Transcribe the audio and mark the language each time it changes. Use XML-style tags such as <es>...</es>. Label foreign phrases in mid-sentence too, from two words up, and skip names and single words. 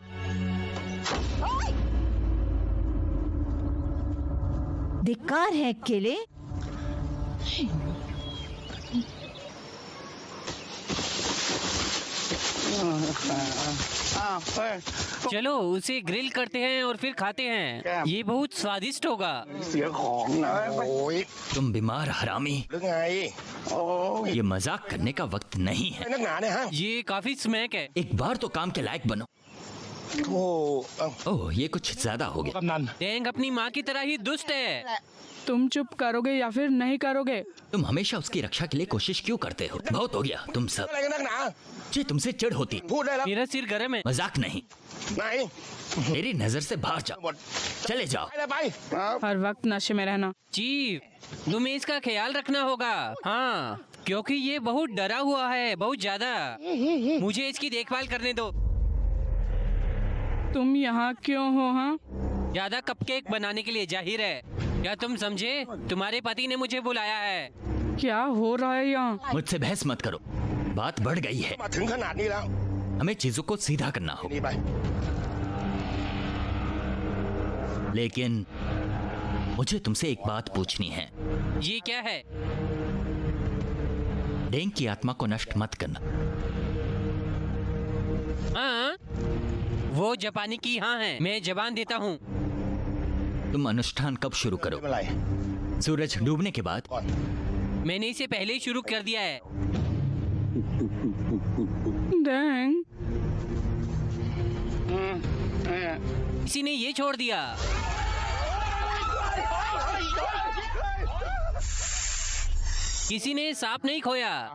<hi>धिक्कार है केले। चलो उसे ग्रिल करते हैं और फिर खाते हैं। ये बहुत स्वादिष्ट होगा।</hi> <th>เสียของนะโอ้ย</th> <hi>तुम बीमार हरामी।</hi> <th>หรือไงโอ้ย</th> <hi>ये मजाक करने का वक्त नहीं है।</hi> <th>นักหนาเนี่ยฮะ</th> <hi>ये काफी स्मैक है। एक बार तो काम के लायक बनो। โอ้เอ้า ओह ये कुछ ज्यादा हो गया।</hi> <th>กำนัน</th> <hi>डेंग अपनी माँ की तरह ही दुष्ट है। तुम चुप करोगे या फिर नहीं करोगे? तुम हमेशा उसकी रक्षा के लिए कोशिश क्यों करते हो? बहुत हो गया तुम सब।</hi> <th>อะไรกันนักหนา</th> <hi>जी तुमसे चिढ़ होती।</hi> <th>พูดได้แล้ว</th> <hi>मेरा सिर गर्म है। मजाक नहीं।</hi> <th>ไหน</th> <hi>मेरी नजर से बाहर जाओ।</hi> <th>หมด</th> <hi>चले जाओ।</hi> <th>ไปเลยไปครับ</th> <hi>हर वक्त नशे में रहना। चीफ तुम्हें इसका ख्याल रखना होगा। हाँ क्योंकि ये बहुत डरा हुआ है, बहुत ज्यादा। मुझे इसकी देखभाल करने दो। तुम यहाँ क्यों हो? हाँ, ज्यादा कपकेक बनाने के लिए, जाहिर है। क्या तुम समझे? तुम्हारे पति ने मुझे बुलाया है। क्या हो रहा है यहाँ? मुझसे बहस मत करो, बात बढ़ गई है।</hi> <th>มาถึงขนาดนี้แล้ว</th> <hi>हमें चीजों को सीधा करना होगा।</hi> <th>นี่ไป</th> <hi>लेकिन मुझे तुमसे एक बात पूछनी है। ये क्या है? डेंग की आत्मा को नष्ट मत करना। हाँ, वो जापानी की हाँ है, मैं जबान देता हूँ। तुम अनुष्ठान कब शुरू</hi> <th>ไม่</th> <hi>करो?</hi> <th>เป็นไร</th> <hi>सूरज डूबने के बाद?</hi> <th>ก่อน</th> <hi>मैंने इसे पहले ही शुरू कर दिया है। डैंग, किसी ने ये छोड़ दिया। किसी ने सांप नहीं खोया।</hi>